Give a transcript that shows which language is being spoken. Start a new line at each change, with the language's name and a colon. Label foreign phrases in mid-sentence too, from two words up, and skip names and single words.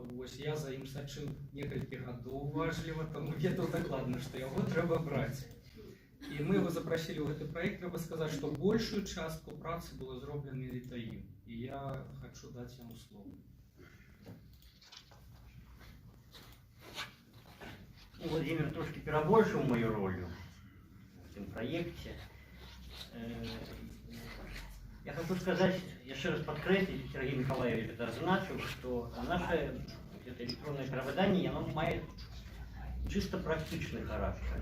Belarusian: Вось я за ім сачыў некалькі гадоў уважліва, таму ведаў дакладна, што яго трэба браць. І мы яго запрасілі ў гэты праект, трэба сказаць, што большую частку працы было зроблена менавіта ім. І я хачу даць яму слово.
Russian: Владимир трошки перебольшил мою роль в этом проекте. Я хочу сказать, еще раз подкрепить, Сергей Николаевич это означил, что наше это электронное перевыдание, оно имеет чисто практичный характер.